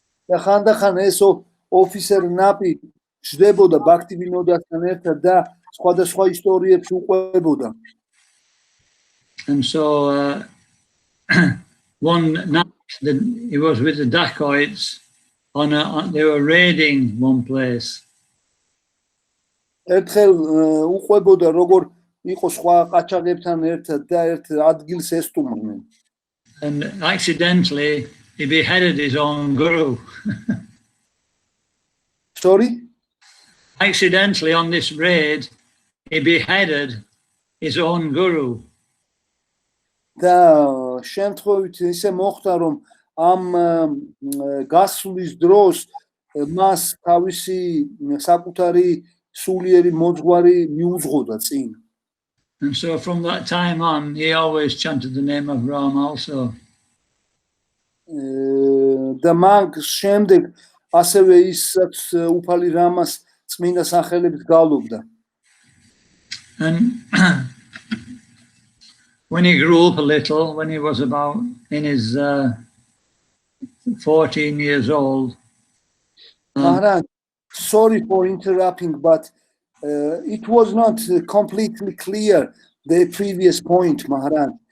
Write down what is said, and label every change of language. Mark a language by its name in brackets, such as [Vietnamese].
[Georgian] და ხანდახან ეს officer Nap-ი ჯდებოდა ბაქტივინოდასთან ერთად და სხვადასხვა ისტორიებს უყვებოდა. [English] And so one night he was with the dacoits they were raiding one place. [Georgian] ერთხელ უყვებოდა როგორ იყო სხვა ყაჩაღებთან ერთად და ერთ ადგილს ესტუმრნენ. [English] And accidentally he beheaded his own guru. Sorry? Accidentally on this raid he beheaded his own guru. [Georgian] და შემთხვევით ისე მოხდა რომ ამ გასვლის დროს მას თავისი საკუთარი სულიერი მოძღვარი მიუძღოდა წინ. [English] And so from that time on, he always chanted the name of Ram also. [Georgian] და მაგ შემდეგ ასევე ისაც უფალი რამას წმინდა სახელებით გალობდა. [English] And when he grew up a little, when he was about in his 14 years old. Maharaj, sorry for interrupting, but it was not completely clear, the previous point, Maharaj.